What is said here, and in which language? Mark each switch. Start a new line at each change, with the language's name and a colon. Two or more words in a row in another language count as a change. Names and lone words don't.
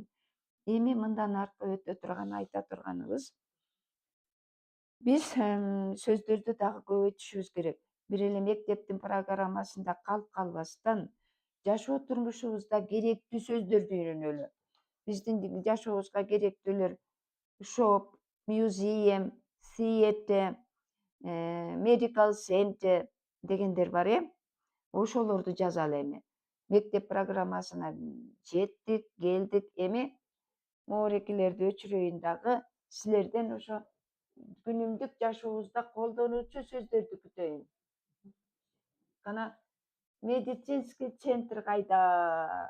Kyrgyz: Эми мындан аркы өтө турган айта турганыбыз, биз сөздөрдү дагы көбөйтүшүбүз керек. Бир эле мектептин программасында калып калбастан, жашоо турмушубузда керектүү сөздөрдү үйрөнөлү. Биздин жашообузга керектүүлөр
English: shop, museum, theater, medical center
Kyrgyz: дегендер бар, ошолорду жазалы эми. Мектеп программасына жеттик, келдик. Эми могурекилерди өчүрөйүн дагы силерден ошо күнүмдүк жашообузда колдонуучу сөздөрдү күтөйүн. Кана
Russian: медицинский центр
Kyrgyz: кайда?